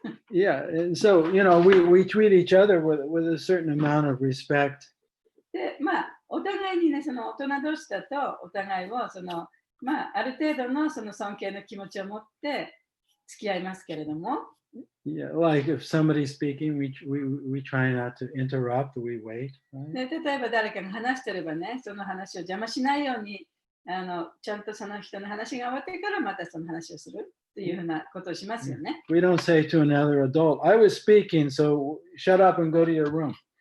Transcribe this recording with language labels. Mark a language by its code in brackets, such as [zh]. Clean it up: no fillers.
[en] Yeah, and so we treat each other with a certain amount of respect. [ja] で、お互いにね、大人同士だと、お互いをある程度の尊敬の気持ちを持って付き合いますけれども。 [en] Yeah, like if somebody's speaking, we try not to interrupt, we wait. Right? [ja] で、例えば誰かが話してればね、その話を邪魔しないように、ちゃんとその人の話が終わってからまたその話をするというふうなことをしますよね。 [en] We don't say to another adult, I was speaking, so shut up and go to your room.